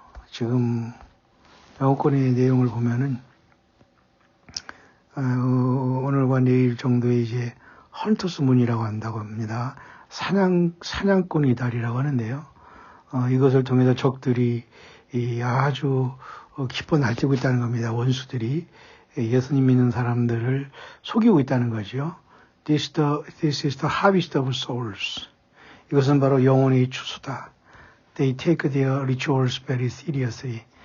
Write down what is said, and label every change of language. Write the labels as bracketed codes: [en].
[ko] 지금 영어권의 내용을 보면은 오늘과 내일 정도에 이제 헌터스 문이라고 한다고 합니다. 사냥꾼의 달이라고 하는데요. 이것을 통해서 적들이 아주 기뻐 날뛰고 있다는 겁니다. 원수들이 예수님 믿는 사람들을 속이고 있다는 거죠. [en] This is the harvest of souls. [ko] 이것은 바로 영혼의 추수다. [en] They take their rituals very seriously.